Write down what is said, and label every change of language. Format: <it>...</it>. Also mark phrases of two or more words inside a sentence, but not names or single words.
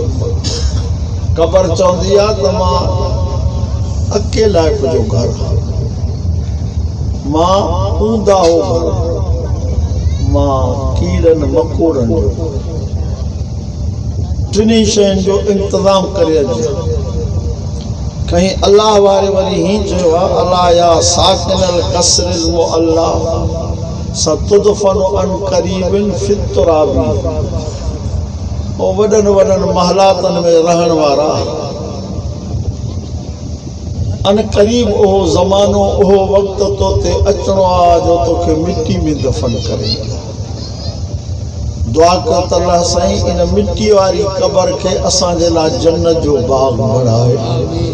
<sd>कब्र चवंदी आहे त मां अकेलाइप जो घर, मां ऊंदा हो घर, मां कीड़न मकोड़न जो, 3 शयुनि जो इंतज़ाम करे अचे। कहीं अल्लाह वारे वरी ही चयो आहे</sd> <ar>ألا يا ساكن القصر المعلى ستدفن عن قريب في التراب.</ar> <sd>ओ वडन वडन महलातन में रहन वारा अन करीब ओहो ज़मानो, ओहो वक्त तो ते अचणो आहे जो तोखे मिट्टी में दफन करे। दुआ कर त अल्लाह साईं इन मिट्टी वारी कब्र खे असांजे लाइ जन्नत जो बाग बणाए।</sd>